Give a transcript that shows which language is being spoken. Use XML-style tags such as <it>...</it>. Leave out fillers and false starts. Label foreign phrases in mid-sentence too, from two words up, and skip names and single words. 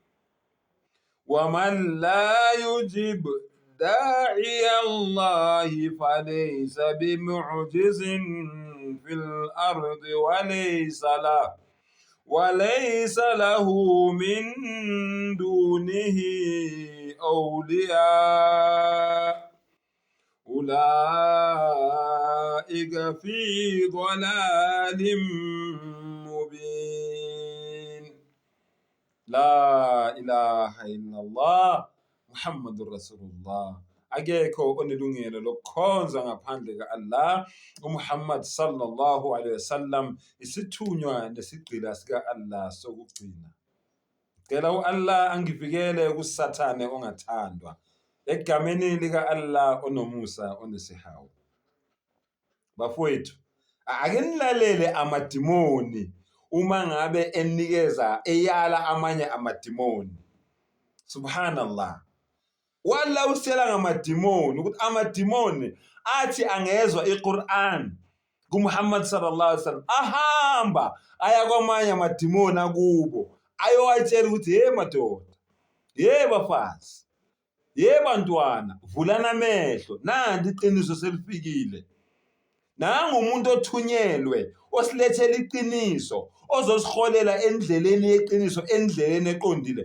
<ar>ومن لا يجب داعي الله فليس بمعجز في الأرض وليس له من دونه أولياء أولئك في ضلال مبين. لا إله إلا الله محمد رسول الله.</ar> <zu>Akekho onelungelo lokukhonza ngaphandle ka-Allah. uMuhammad</zu> <ar>صلى الله عليه وسلم</ar> <zu>isithunywa nesigqila sika-Allah sokugcina. Ngicela u-Allah angivikele kusathane ongathandwa. Egameni lika-Allah onomusa onesihawu. Bafowethu, ake nilalele amadimoni uma ngabe enikeza eyala amanye amadimoni. Subhanallah. Walla usela ngamadimoni ukuthi amadimoni athi angezwa iQur'an kuMuhammad</zu> <ar>صلى الله عليه وسلم</ar> <zu>ahamba aya kwamanye amadimoni akubo ayowatshela ukuthi hey madoda, hey bafazi, hey bantwana, vulana amehlo, nanti iqiniso selifikile. Nanga umuntu othunyelwe osilethela iqiniso ozosiholela endleleni yeqiniso, endleleni eqondile.</zu>